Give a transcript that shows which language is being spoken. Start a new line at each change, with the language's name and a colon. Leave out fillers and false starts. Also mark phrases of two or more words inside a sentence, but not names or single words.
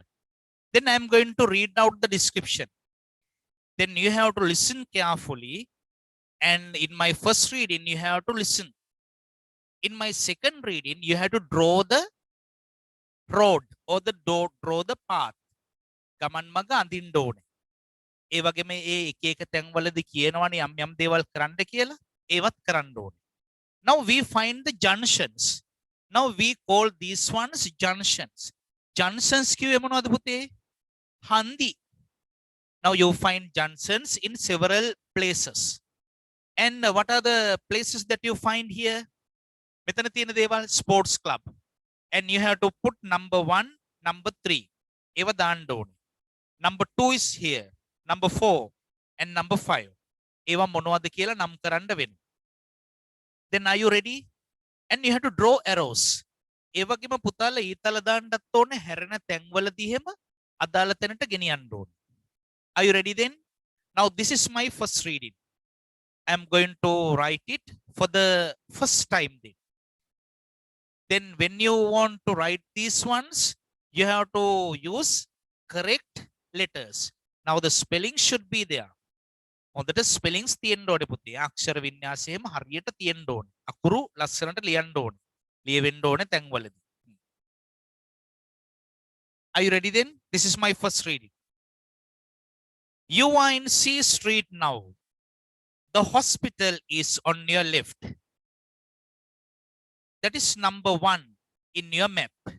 English: Then I'm going to read out the description. Then you have to listen carefully. And in my first reading, you have to listen. In my second reading, you have to draw the road or draw the path.
Sinhala: ගමන් මඟ අඳින්න ඕනේ. ඒ වගේම ඒ එක එක තැන්වලදී කියනවනේ යම් දේවල් කරන්න කියලා ඒවත් කරන්න ඕනේ.
English: Now we find the junctions. Now we call these ones junctions.
Sinhala: Junctions කිව්වේ මොනවද පුතේ? හන්දි.
English: Now you find junctions in several places. And what are the places that you find here?
Sinhala: මෙතන තියෙන දේවල්
English: sports club. And you have to put number 1, number 3.
Sinhala: ඒව දාන්න ඕනේ.
English: Number 2 is here. Number 4 and number 5.
Sinhala: ඒවා මොනවද කියලා නම් කරන්න වෙනවා.
English: Then are you ready? And you have to draw arrows.
Sinhala: ඒ වගේම පුතාලා ඊතල දාන්නත් ඕනේ හැරෙන තැන්වලදී හැම අදාළ තැනට ගෙනියන්න ඕනේ.
English: Are you ready then? Now this is my first reading. I'm going to write it for the first time then. Then when you want to write these ones, you have to use correct letters. Now the spelling should be there.
Sinhala: හොඳට spellings තියෙන්න ඕනේ පුතේ. අක්ෂර වින්‍යාසයම හරියට තියෙන්න ඕනේ. අකුරු ලස්සනට ලියන්න ඕනේ. ලියවෙන්න ඕනේ තැන්වලදී.
English: Are you ready then? This is my first reading. You are in C Street now. The hospital is on your left. That is number 1 in your map.